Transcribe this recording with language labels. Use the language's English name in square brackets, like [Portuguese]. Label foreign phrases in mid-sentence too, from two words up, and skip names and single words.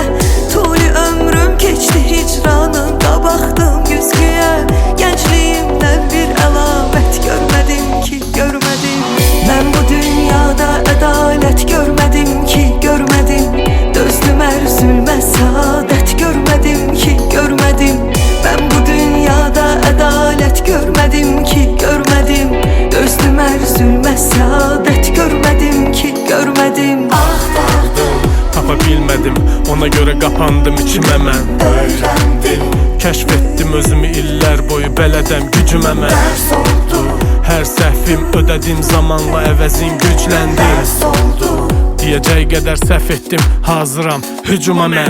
[Azerbaijani] Tuli ömrüm keçdi hicranında, baxdım güzgüyə. Gəncliyimdən bir əlamət görmədim ki görmədim. Mən bu dünyada ədalət görmədim ki görmədim. Dözdüm üzülməz saadət görmədim ki görmədim. [Turkish] Ben bu dünyada adalet görmedim ki görmedim. Dözdüm üzülmez saadet görmedim ki görmedim. [Azerbaijani] Axtardım, tapa bilmədim, ona görə qapandım içimə mən. Öyrəndim, kəşf etdim özümü illər boyu, bələdəm gücümə mən. dərs oldu, Hər səhvim ödədim zamanla, əvəzin gücləndi. dərs oldu. Deyəcək qədər səhv etdim, hazıram hücuma mən.